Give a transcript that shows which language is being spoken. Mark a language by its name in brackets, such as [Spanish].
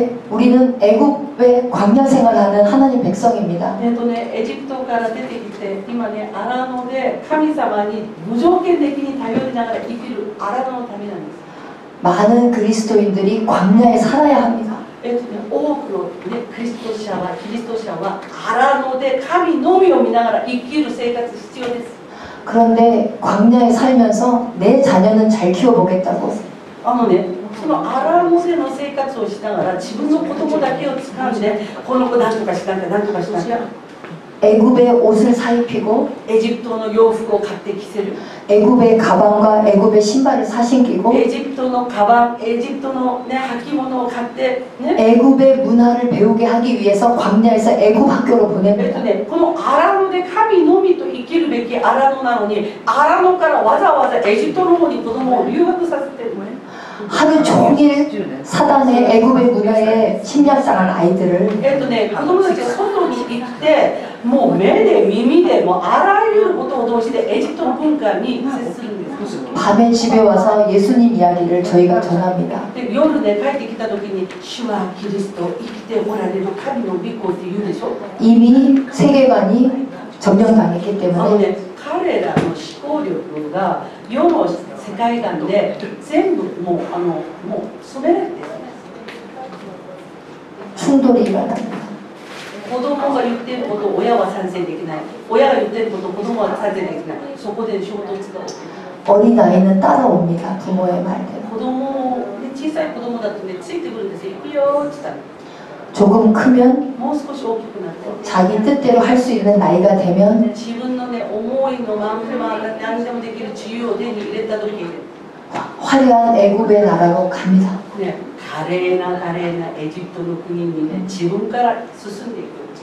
[Korean] 우리는 애굽의 광야 생활하는 하나님 백성입니다. [Japanese] エジプトから出てきて、今ね、アラノで神様に無条件的に頼りながら生きるアラノのためなんです。 [Korean] 많은 그리스도인들이 광야에 살아야 합니다. [Japanese] 多くの、ね、キリスト者はアラノで神のみを見ながら生きる生活必要です。 [Korean] 그런데 광야에 살면서 내 자녀는 잘 키워보겠다고 [Japanese] そのアラノでの生活をしながら自分の子供だけを掴んで、この子何とかしなきゃ何とかしなきゃ。 [Korean] 애굽의 옷을 사입히고 [Japanese] エジプトの洋服を買って着せる。 [Korean] 애굽의 가방과 애굽의 신발을 사신기고 [Japanese] エジプトのカバン、エジプトの、ね、履物を買ってね。 [Korean] 애굽의 문화를 배우게 하기 위해서 광야에서 애굽 학교로 보냅니다. [Japanese] このアラノで神のみと生きるべきアラノなのに、アラノからわざわざエジプトの方に子供を留学させてるのね。 [Korean] 하루 종일 사단의 애굽의 문화에 침략당한 아이들을 [Japanese] 子供たちが外に行って、もう目で耳でもうあらゆることを通してエジプトの文化に接するんです。 [Korean] 밤에 집에 와서 예수님 이야기를 저희가 전합니다. [Japanese] で夜ね、帰ってきた時に主はキリスト生きておられる神の御子って言うでしょ。 [Korean] 이미 세계관이 점령당했기 ね、 때문에 [Japanese] 彼らの思考力が世の世界観で全部もう染められている。 [Korean] 충돌이 일어납니다. [Japanese] 子供が言っていることを親は賛成できない。親が言っていることを子供は賛成できない。そこで衝突が起きる。 [Korean] 어린아이는 따라옵니다. 부모의 말대로. [Japanese] 子供で小さい子供だとね、ついてくるんですよ。行くよって言ったら。 [Korean] 조금 크면 [Japanese] もう少し大きくなって。 [Korean] 자기 뜻대로 할 수 있는 나이가 되면 [Japanese] 自分のね、思いのまんま何でもできる自由を手に入れた時に、 [Korean] 화려한 애굽의 나라로 갑니다. [Japanese] ね、華麗なエジプトの国にね、自分から進んでいく。